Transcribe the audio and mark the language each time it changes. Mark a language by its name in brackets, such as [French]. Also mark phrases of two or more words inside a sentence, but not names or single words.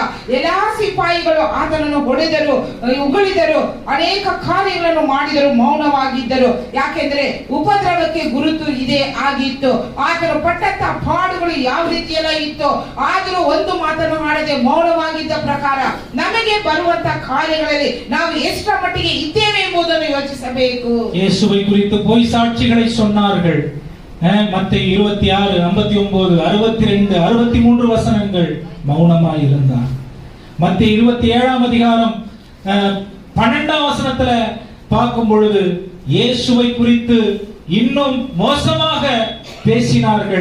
[Kannada] ಎಲ್ಲಾ ಸಿಪಾಯಿಗಳು ಆತನನ್ನು ಹೊಡೆದರು, ಉಗುಳಿದರು, ಅನೇಕ ಕಾರ್ಯಗಳನ್ನು ಮಾಡಿದರು, ಮೌನವಾಗಿದ್ದರು. ಯಾಕೆಂದ್ರೆ ಉಪದ್ರವಕ್ಕೆ ಗುರುತು ಇದೇ ಆಗಿತ್ತು. ಆತನು ಪಟ್ಟಂತ ಪಾಡುಗಳು ಯಾವ ರೀತಿಯೆಲ್ಲ ಇತ್ತು, ಆದರೂ ಒಂದು ಮಾತನ್ನು ಆಡದೆ ಮೌನವಾಗಿದ್ದ ಪ್ರಕಾರ ನಮಗೆ ಬರುವಂತ ಕಾರ್ಯಗಳಲ್ಲಿ ನಾವು ಎಷ್ಟರ ಮಟ್ಟಿಗೆ ಇದ್ದೇವೆ ಎಂಬುದನ್ನು ಯೋಚಿಸಬೇಕು. [Tamil] இயேசுவை குறித்து பொய் சாட்சிகளை சொன்னார்கள். மத்தேயு 26, 59, 62, 63 வசனங்கள் மௌனமாய் இருந்தார். மத்தேயு 27ஆம் அதிகாரம் 12ஆம் வசனத்துல பார்க்கும் பொழுது இயேசுவை குறித்து இன்னும் மோசமாக பேசினார்கள்.